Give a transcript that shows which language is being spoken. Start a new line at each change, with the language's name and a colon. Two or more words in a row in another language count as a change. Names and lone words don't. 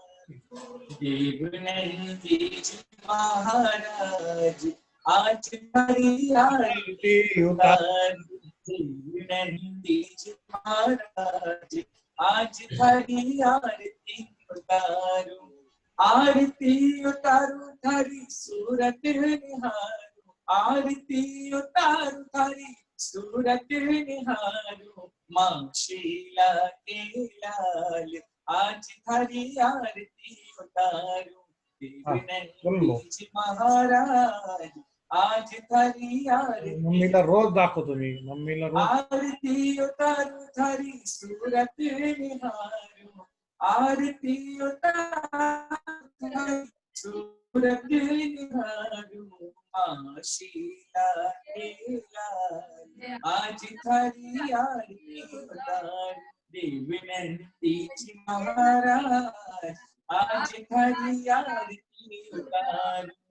Rajasthani: देवनंद जी महाराज आज हमारी आरती उतार, देवनंद जी महाराज आज थारी आरती उतारू, आरती उतारू थारी सूरत निहारू, आरती उतारू थारी सूरत निहारू। माँ शीला के लाल आज थारी आरती उतारू, देवनंद जी महाराज आज थारी आरती।
Marathi: मम्मीला रोज दाखव तुम्ही, मम्मीला रोज
Rajasthani: आरती उतारू थारी सूरत निहारू, आरती उतारू थारी सूरत निहारू। माँ शीला के लाल आज थारी आरती उतारू, देवनंदी जी महाराज आज थारी आरती उतारू।